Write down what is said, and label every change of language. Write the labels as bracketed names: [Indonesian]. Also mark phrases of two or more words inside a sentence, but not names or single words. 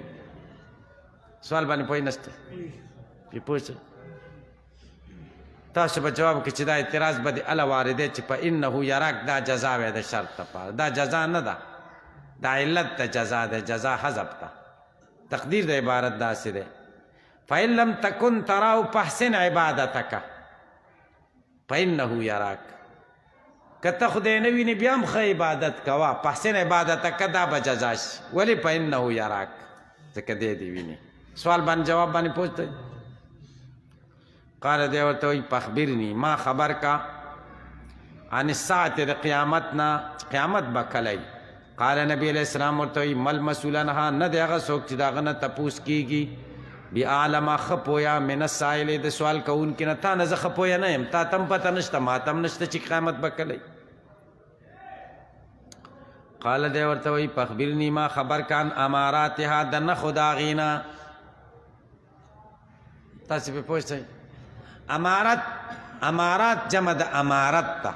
[Pashto] سوال باندې پوه نشته؟ پې پوه شئ. تاسو به جواب کې چې دا اعتراض به د اله وارده چې [Arabic] فإنه یراک [Pashto] دا جزا وی د شرط لپاره. دا جزا نه ده، دا علت د جزا ده، جزا حذف ده. تقدیر د عبارت داسې دی [Arabic] فإن لم تكن تراه فاحسن عبادتک فإنه یراک. [Pashto] کته خدای نه ویني بیا هم ښه عبادت کوه. [Arabic] فاحسن عبادتک [Pashto] دا به جزا شي. ولې؟ [Arabic] فإنه یراک، [Pashto] ځکه دی دې ویني. سوال باندې جواب باندې پوښتئ. قال دی ورته وایي فاخبرني، ما خبر کا [Arabic] عن الساعة [Pashto] د قیامت نه، قیامت به کله. قال نبی [Arabic] علیہ السلام [Pashto] ورته وایي [Arabic] مل مسئول عنها، [Pashto] نه دی هغه څوک چې د هغه نه تپوس کېږي بأعلم ښه پویه [Arabic] من السائل [Pashto] د سوال کوونکي نه. تا نه زه ښه پویه نه یم، تا ته هم پته نشته، ما ته هم نشته چې قیامت به کله. قال دی ورته وایي فاخبرني، ما خبر کان اماراتها د نښو د هغې نه. تاسې پرې پوه شئ. امارات جمع د امارت ته.